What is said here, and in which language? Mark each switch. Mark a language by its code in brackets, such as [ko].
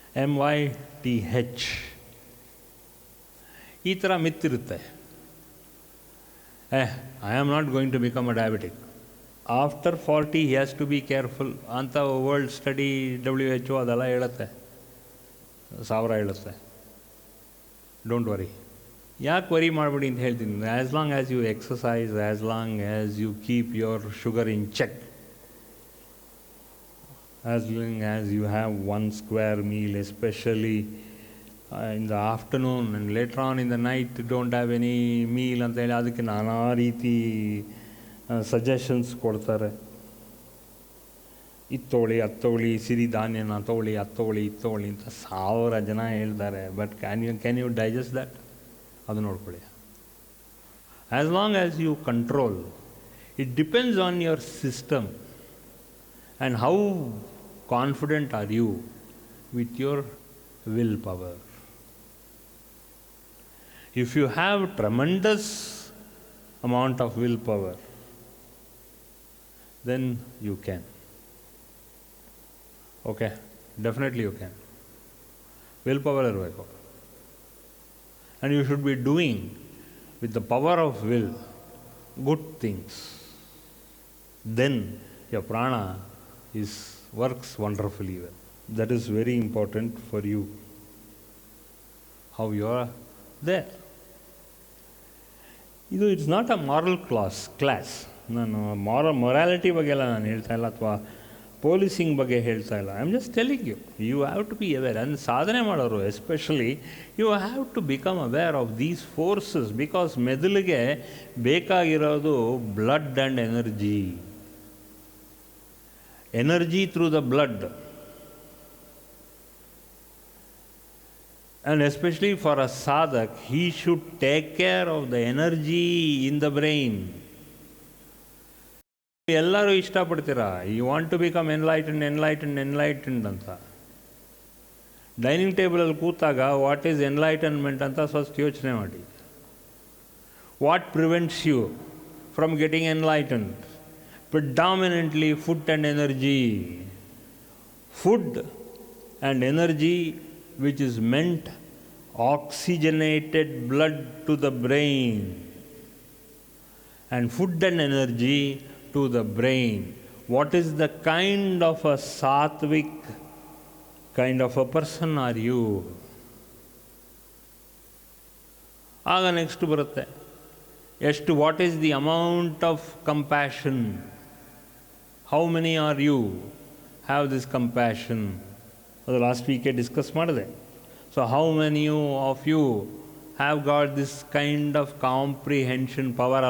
[kn] MYTH ಈ ಥರ ಮಿತ್ ಇರುತ್ತೆ. [en] I am not going to become a diabetic. After 40 he has to be careful [kn] ಅಂತ world study WHO ಅದೆಲ್ಲ ಹೇಳುತ್ತೆ, 1000 ಹೇಳುತ್ತೆ. [en] Don't worry. [kn] ಯಾಕೆ ವರಿ ಮಾಡಬೇಡಿ ಅಂತ ಹೇಳ್ತೀನಿ. [en] as long as you exercise, as long as you keep your sugar in check, as long as you have one square meal, especially in the afternoon, and later on in the night don't have any meal [kn] ಅಂತ ಹೇಳಿ ಅದಕ್ಕೆ ನಾನಾ ರೀತಿ suggestions ಕೊಡ್ತಾರೆ. ಇತ್ತೋಳಿ ಹತ್ತೋಳಿ, ಸಿರಿಧಾನ್ಯನ ತೋಳಿ ಹತ್ತೋಳಿ ಇತ್ತೋಳಿ ಅಂತ 1000 ಜನ ಹೇಳ್ತಾರೆ. [en] But can you digest that? [kn] ಅದು ನೋಡ್ಕೊಳ್ಳಿ. [en] As long as you control, it depends on your system and how confident are you with your willpower. If you have tremendous amount of willpower, then you can. Okay, definitely you can. Willpower irಬೇಕು. And you should be doing with the power of will good things. Then your prana works wonderfully well. That is very important for you, how you are there. [kn] ಇದು [en] It's not a moral class. [kn] ನಾನು morality ಬಗ್ಗೆ ಎಲ್ಲ ನಾನು ಹೇಳ್ತಾ ಇಲ್ಲ, ಅಥವಾ policing ಬಗ್ಗೆ ಹೇಳ್ತಾ ಇಲ್ಲ. [en] I am just telling you have to be aware. And [kn] ಸಾಧನೆ ಮಾಡೋರು [en] Especially you have to become aware of these forces. Because [kn] ಮೆದುಳಿಗೆ ಬೇಕಾಗಿರೋದು blood and energy. [en] Energy through the blood, and especially for a sadhak, he should take care of the energy in the brain. [kn] ಎಲ್ಲರೂ ಇಷ್ಟಪಡ್ತೀರಾ, [en] You want to become enlightened ಅಂತ. [kn] Dining ಟೇಬಲಲ್ಲಿ ಕೂತಾಗ [en] what is enlightenment [kn] ಅಂತ ಸ್ವಲ್ಪ ಯೋಚನೆ ಮಾಡಿ. [en] What prevents you from getting enlightened? Predominantly food and energy. Food and energy which is meant oxygenated blood to the brain, and food and energy to the brain. What is the kind of a sattvic kind of a person are you? [kn] ಆಗ next ಬರುತ್ತೆ, ಎಷ್ಟು, [en] What is the amount of compassion? How many are you have this compassion? [kn] ಅದು last ವೀಕೆ discuss ಮಾಡಿದೆ. [en] So how many of you have got this kind of comprehension power?